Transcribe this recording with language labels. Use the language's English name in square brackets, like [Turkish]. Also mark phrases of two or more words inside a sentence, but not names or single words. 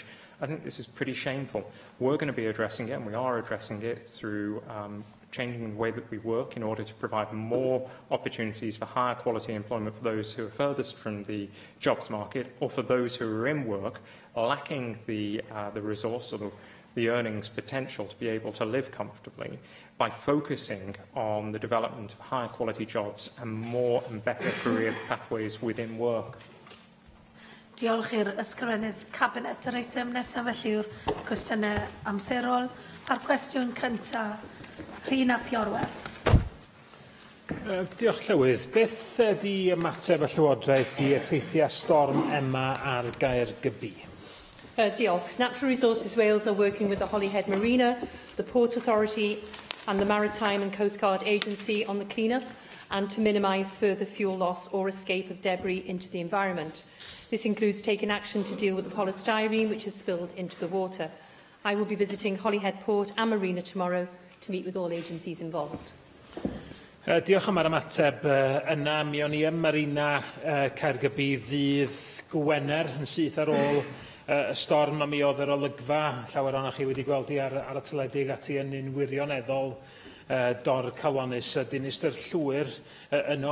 [English] I think this is pretty shameful. We're going to be addressing it, and we are addressing it through changing the way that we work in order to provide more opportunities for higher quality employment for those who are furthest from the jobs market, or for those who are in work, lacking the resource or the earnings potential to be able to live comfortably, by focusing on the development of higher quality jobs and more and better career pathways within work. [Welsh] Diolch i'r ysgrifennydd Cabinet. Yr eitem nesaf felly yw'r cwestiynau amserol. A'r cwestiwn cyntaf, Rhina Piorwerth. Diolch Llywydd. Beth ydy ymateb y Llywodraeth i effeithiau storm Emma ar Gaergybi? Diolch. [English] Natural Resources Wales are working with the Holyhead Marina, the Port Authority and the Maritime and Coast Guard Agency on the clean-up and to minimise further fuel loss or escape of debris into the environment. This includes taking action to deal with the polystyrene which has spilled into the water. I will be visiting Holyhead Port and Marina tomorrow to meet with all agencies involved. [Welsh] Diolch am yr ymateb yna. Mi o'n i ym Marina Caergybi ddydd Gwener yn syth ar ôl y storm, a mi oedd yr olygfa llawer o'noch chi wedi gweld i ar y teledu ati yn un wirioneddol dor calonus a dinistyr llwyr yno.